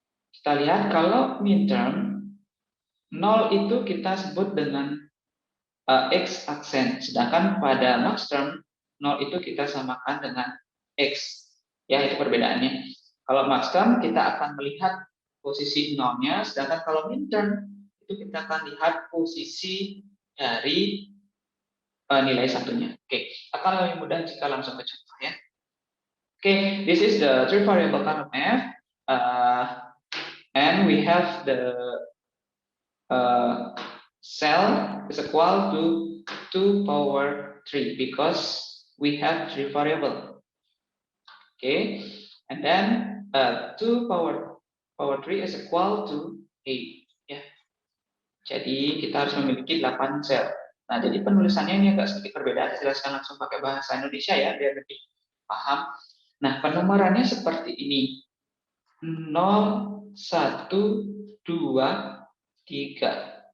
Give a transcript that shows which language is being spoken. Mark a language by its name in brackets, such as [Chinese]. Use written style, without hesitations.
[Indonesian] Kita lihat kalau midterm 0 itu kita sebut dengan x aksen, sedangkan pada max term 0 itu kita samakan dengan x. Ya, itu perbedaannya. Kalau max term kita akan melihat posisi 0-nya, sedangkan kalau midterm itu kita akan lihat posisi dari nilai satunya. Oke, akan lebih mudah jika langsung ke contoh ya. [English] Okay, this is the 3 variable kind of map, and we have the cell is equal to 2 power 3 because we have 3 variable. Okay, and then 2 power 3 is equal to 8. [Indonesian] Ya, jadi kita harus memiliki 8 sel. Nah, jadi penulisannya ini agak sedikit berbeda. Saya jelaskan langsung pakai bahasa Indonesia ya, biar lebih paham. Nah, penomorannya seperti ini. 0, 1, 2, 3.